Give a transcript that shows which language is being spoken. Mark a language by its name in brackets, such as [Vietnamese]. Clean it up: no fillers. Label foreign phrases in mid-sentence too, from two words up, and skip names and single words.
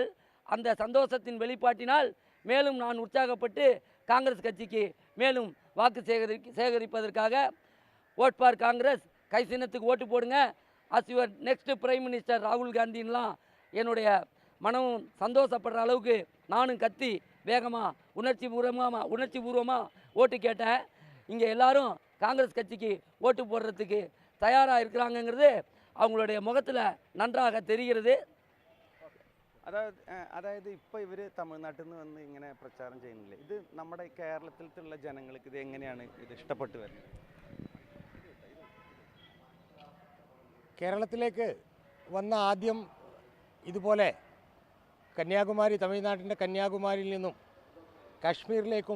[Tamil] அந்த சந்தோஷத்தின் வெளிப்பாட்டினால் மேலும் நான் உற்சாகப்பட்டு காங்கிரஸ் கட்சிக்கு மேலும் வாக்கு சேகரிப்பதற்காக [English] vote for Congress, [Tamil] கை சின்னத்துக்கு ஓட்டு போடுங்க, [English] as your next prime minister [Tamil] ராகுல் காந்தின்லாம் என்னுடைய மனமும் சந்தோஷப்படுற அளவுக்கு நானும் கத்தி வேகமாக உணர்ச்சி பூர்வமாக ஓட்டு கேட்டேன். இங்கே எல்லாரும் காங்கிரஸ் கட்சிக்கு ஓட்டு போடுறதுக்கு தயாராக இருக்கிறாங்கங்கிறது அவங்களுடைய முகத்தில் நன்றாக தெரிகிறது. [Malayalam] അതായത് ഇപ്പോൾ ഇവർ തമിഴ്നാട്ടിൽ നിന്ന് ഇങ്ങനെ പ്രചാരം ചെയ്യുന്നില്ലേ, ഇത് നമ്മുടെ കേരളത്തിലുള്ള ജനങ്ങൾക്ക് ഇത് എങ്ങനെയാണ് ഇത് ഇഷ്ടപ്പെട്ടു വരുന്നത്? കേരളത്തിലേക്ക് വന്ന ആദ്യം ഇതുപോലെ കന്യാകുമാരി, തമിഴ്നാട്ടിൻ്റെ കന്യാകുമാരിയിൽ നിന്നും കാശ്മീരിലേക്കും